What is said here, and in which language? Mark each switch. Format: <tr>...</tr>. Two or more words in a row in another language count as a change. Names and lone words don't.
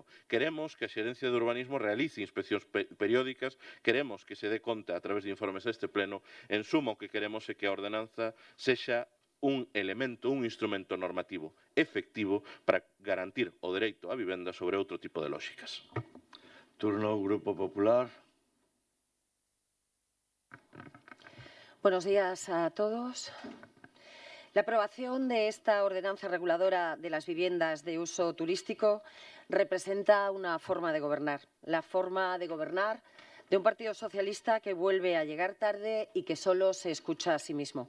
<gl>Queremos que a Xerencia de Urbanismo realice inspeccións periódicas, queremos que se dé conta a través de informes a este pleno. En suma, o que queremos é que a ordenanza sexa un elemento, un instrumento normativo efectivo para garantir o dereito á vivenda sobre outro tipo de lóxicas. Turno Grupo Popular.</gl> <es>Buenos días a todos. La aprobación de esta ordenanza reguladora de las viviendas de uso turístico representa una forma de gobernar, la forma de gobernar de un Partido Socialista que vuelve a llegar tarde y que solo se escucha a sí mismo.</es>